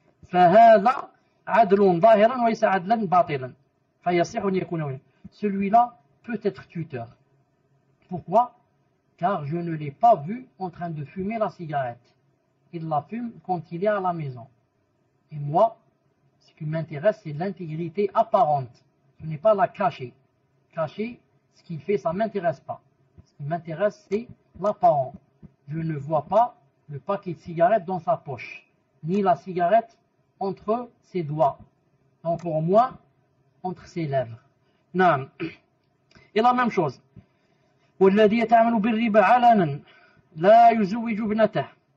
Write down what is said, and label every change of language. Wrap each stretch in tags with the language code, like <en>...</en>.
<ar>فهذا عدل ظاهرا وليس عدلا باطلا فيصح أن يكون وليا.</ar> <fr>Celui-là peut être tuteur. Pourquoi? Car je ne l'ai pas vu en train de fumer la cigarette. Il la fume quand il est à la maison. Et moi, ce qui m'intéresse, c'est l'intégrité apparente. Ce n'est pas la cachée. Cachée, ce qu'il fait, ça ne m'intéresse pas. Ce qui m'intéresse, c'est l'apparent. Je ne vois pas le paquet de cigarettes dans sa poche, ni la cigarette entre ses doigts, encore moins entre ses lèvres. Non. Et la même chose.</fr> <ar>والذي يتعامل بالربا علنا لا يزوج ابنته.</ar>